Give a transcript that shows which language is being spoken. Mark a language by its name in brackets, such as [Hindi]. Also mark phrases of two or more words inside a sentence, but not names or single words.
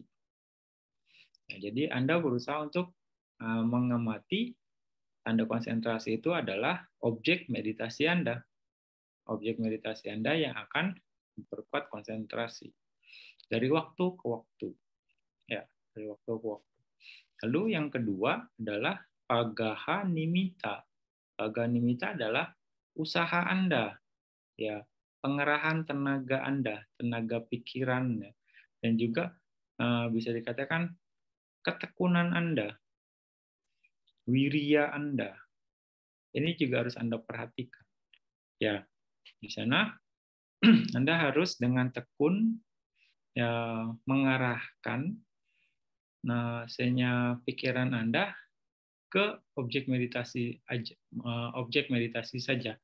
[Indonesian] Ya, jadi Anda berusaha untuk mengamati tanda konsentrasi itu adalah objek meditasi Anda. Objek meditasi Anda yang akan memperkuat konsentrasi dari waktu ke waktu. Ya, dari waktu ke waktu. Lalu yang kedua adalah [Pali] pagaha nimitta. Pagaha nimitta [Indonesian] adalah usaha Anda, ya, pengerahan tenaga Anda, tenaga pikiran, dan juga bisa dikatakan ketekunan Anda, wirya Anda. Ini juga harus Anda perhatikan. Ya, di sana Anda harus dengan tekun ya, mengarahkan pikiran Anda ke objek meditasi saja.